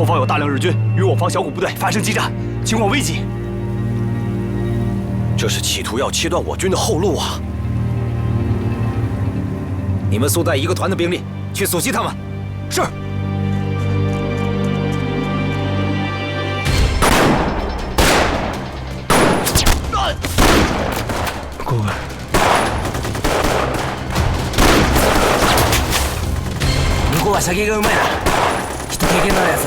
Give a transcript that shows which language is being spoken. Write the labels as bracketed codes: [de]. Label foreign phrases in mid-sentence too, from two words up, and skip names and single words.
[zh] 方有大量日军与我方小股部队发生激战，情况危急。这是企图要切断我军的后路啊！你们速带一个团的兵力去阻击他们。是。 [ja] こう向こうは射撃がうまいな。きっと経験のあるやつだ。